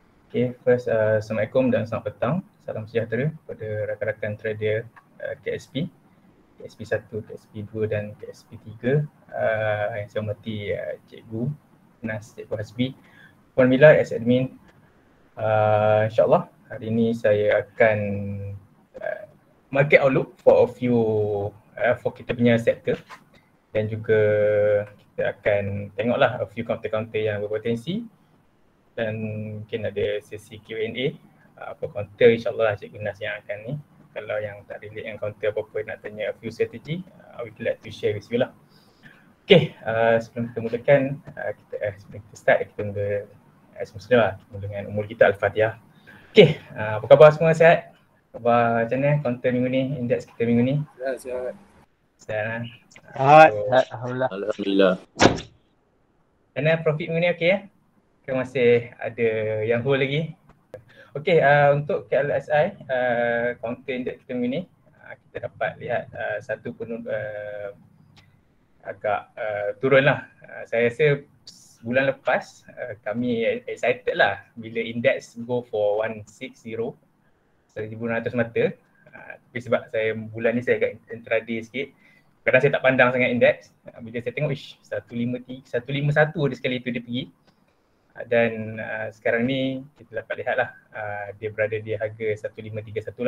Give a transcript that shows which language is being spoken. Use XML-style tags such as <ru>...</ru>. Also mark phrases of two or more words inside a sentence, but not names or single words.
<ms>Okay, first Assalamualaikum dan selamat petang. Salam sejahtera kepada rakan-rakan trader KSP, KSP 1, KSP 2 dan KSP 3. Yang saya hormati Cikgu Nas, Cikgu Hasbi, Puan Mila as admin. InsyaAllah hari ini saya akan</ms> <en>market outlook for a few for</en> <ms>kita punya sektor, dan juga kita akan tengoklah</ms> <en>a few</en> <ms>counter-counter yang berpotensi, dan mungkin ada sesi Q&A apa counter, insyaAllah Cikgu Nas yang akan ni. Kalau yang tak relate dengan counter apa-apa nak tanya</ms> <en>a few strategy, we glad to share with you</en> <ms>lah. Okay, sebelum kita mulakan, sebelum kita start, kita mula semestinya lah dengan umur kita Al-Fatihah. Okay, apa khabar semua, sihat? Khabar macam mana counter minggu ni, indeks kita minggu ni? Sihat. Sihat. Alhamdulillah. Alhamdulillah. Mana profit minggu ni okey ya? Ke masih ada yang hold lagi? Okey, untuk KLSI, counter indeks kita minggu ni, kita dapat lihat satu pun agak turun lah. Saya rasa bulan lepas kami excited lah bila indeks</ms> <en>go for</en> <ms>160, 1,600 mata. Tapi sebab saya bulan ni saya agak intraday sikit, kadang saya tak pandang sangat indeks. Bila saya tengok 151 dia sekali tu dia pergi. Dan sekarang ni kita dapat lihat lah dia berada di harga 1531 lah.</ms>